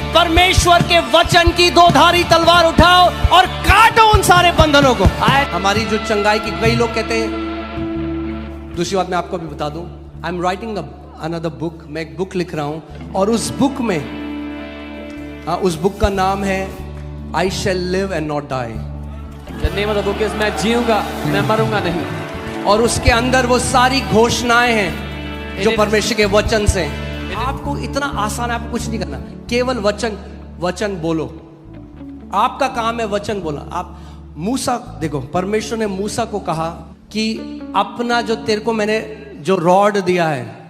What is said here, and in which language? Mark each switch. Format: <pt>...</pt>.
<hi>परमेश्वर के वचन की दोधारी तलवार उठाओ और काटो उन सारे बंधनों को. हमारी जो चंगाई की, कई लोग कहते हैं. दूसरी बात मैं आपको भी बता दूं,</hi> <en>I am writing another book.</en> <hi>मैं एक बुक लिख रहा हूं और उस बुक में, उस बुक का नाम है</hi> <en>I shall live and not die. The name of the book is</en> <hi>मैं जीऊंगा, मैं मरूंगा नहीं. और उसके अंदर वो सारी घोषणाएं हैं जो परमेश्वर के वचन से. आपको इतना आसान है, आपको कुछ नहीं करना, केवल वचन बोलो. आपका काम है वचन बोला. आप मूसा देखो, परमेश्वर ने मूसा को कहा कि अपना जो तेरे को मैंने जो रॉड दिया है,</hi>